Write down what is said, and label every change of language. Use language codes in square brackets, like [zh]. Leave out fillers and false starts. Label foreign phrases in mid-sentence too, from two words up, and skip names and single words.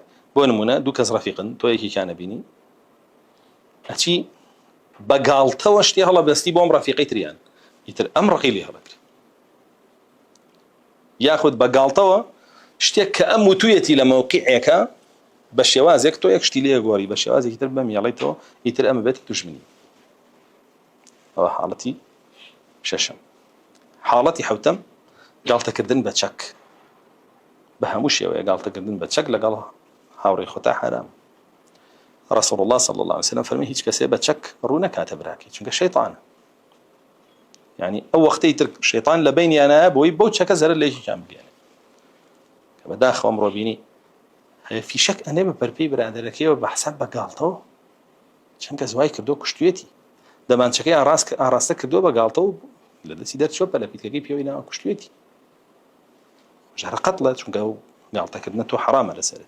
[ckb] بۆ نمونە دوو کەس ڕەفیقن، تۆ یەکێکیان نەبینی، ئەچی بە گاڵتەوە شتێ هەڵەبەستی بۆم ڕەفیقەی تریان، ئیتر ئەم ڕقی لێ هەڵەگری، یاخود بە گاڵتەوە شتێک کە ئەم وتوویەتی لە مەوقیعێکە بە شێوازێک تۆ یەک شتی لێ گۆڕی بە شێوازێکی تر بەمیاڵیتەوە، ئیتر ئەمە بێت دوژمنی. ئەوە حاڵەتی شەشەم. حاڵەتی حەوتەم گاڵتەکردن بە چەک، بە هەموو شێوەیە گاڵتەکردن بە چەک لەگەڵ هاوڕێی خۆتا حرام. [ar] رسول الله صلى الله عليه وسلم [ckb] فەرمی هیچ کەسێ بە چەک ڕوو نەکاتە براکەی، چونکە شەیطانە، یعنی ئەو وەختەی تر شەیطان لە بینیانایە بۆی بەو چەکە زەرەر لە یەکێکیان بگێنێ. کە بەداخەوە ئەمڕۆ بینی هەیە فیشەک ئەنێ بە بەرپێی برادەرەکەیەوە بە حساب بە گاڵتەوە، چەند کەس وای کردۆ کوشتوێتی، دەمانچەکەی ئاڕاستە کردۆ بە گاڵتەوە لە دەستی دەرچۆ پەلەپیتەکەی پێوەی ناوە کوشتوێتی، ژارە قەتڵە، چونکە ئەو گاڵتەکردنە تۆ حرامە لەسەرت.